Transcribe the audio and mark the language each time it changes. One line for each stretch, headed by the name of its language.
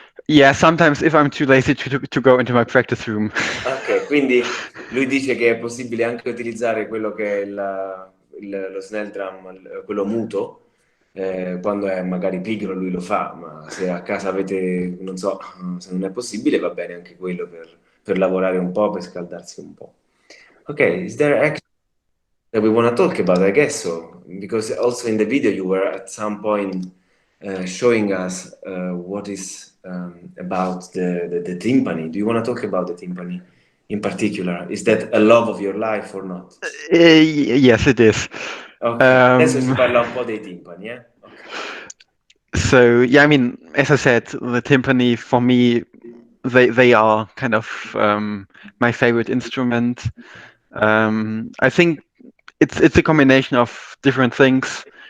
English: Yeah, sometimes if I'm too lazy to go into my practice room.
Italian: Ok, quindi lui dice che è possibile anche utilizzare quello che è lo snare drum, quello muto, quando è magari pigro lui lo fa, ma se a casa avete, non so, se non è possibile va bene anche quello per lavorare un po', per scaldarsi un po'.
English: Ok, is there actually that we want to talk about? I guess so, because also in the video you were at some point showing us what is about the timpani. Do you want to talk about the timpani in particular? Is that a love of your life or not? Yes, it is.
Italian: Ok, adesso ci parla un po' dei timpani, eh?
English: Okay. So yeah, I mean, as I said, the timpani for me, they are kind of my favorite instrument. I think it's a combination of different things.